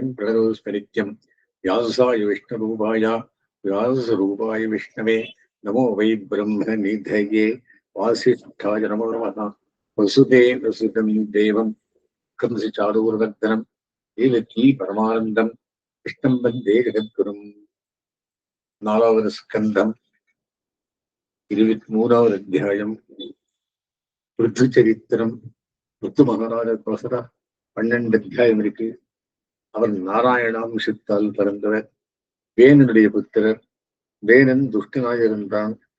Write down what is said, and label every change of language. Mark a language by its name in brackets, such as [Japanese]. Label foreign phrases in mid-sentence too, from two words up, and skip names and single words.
[Sanskrit] प्रणतोस्मि व्यासाय विष्णुरूपाय व्यासरूपाय विष्णवे नमो वै ब्रह्मनिधये वासिष्ठाय नमो नमः वसुदेवसुतं देवं कंसचारूरवर्धनं देवकी परमानन्दं कृष्णं वन्दे जगद्गुरुं नालावद स्कन्धं [Tamil] 23வது அத்தியாயம் ருத்துச்சரித்திரம். ருத்து மகாராஜர் 12 அத்தியாயம் இருக்கு. அவர் நாராயணாம்சத்தால் பிறந்தவர். வேணனுடைய புத்திரர். வேணன் துஷ்டனாக இருந்தான்.